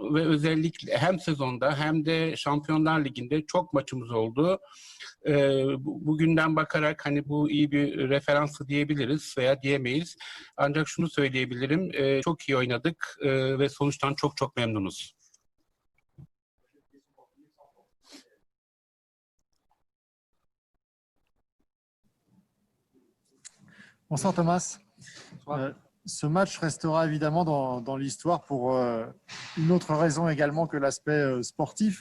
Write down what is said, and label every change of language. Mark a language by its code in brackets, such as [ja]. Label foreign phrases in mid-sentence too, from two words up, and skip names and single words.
[tr] ve özellikle hem sezonda hem de Şampiyonlar Ligi'nde çok maçımız oldu. Bugünden bakarak hani bu iyi bir referansı diyebiliriz veya diyemeyiz. Ancak şunu söyleyebilirim, çok iyi oynadık ve sonuçtan çok çok memnunuz. [fr] Bonsoir Thomas. Ce match restera évidemment dans l'histoire pour une autre raison également que l'aspect sportif.